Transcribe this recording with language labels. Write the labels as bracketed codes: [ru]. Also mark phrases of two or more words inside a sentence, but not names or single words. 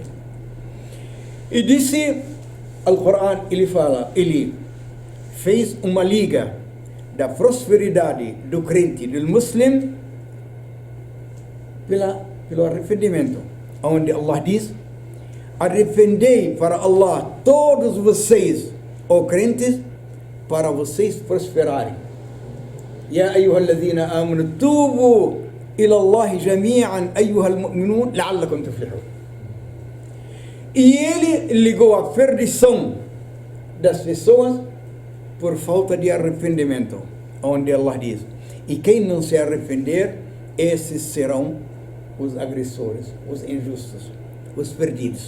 [pt] E disse, Al-Quran, ele fala, ele fez uma liga da prosperidade do crente, do muslim, pelo arrependimento, onde Allah diz: arrependei para Allah todos vocês, ó crentes, para vocês prosperarem. [ar] يا أيها الذين آمنوا توبوا إلى الله جميعا أيها المؤمنون لعلكم تفلحون. [pt] E ele ligou a perdição das pessoas por falta de arrependimento, onde Allah diz: e quem não se arrepender, esses serão os agressores, os injustos, os perdidos.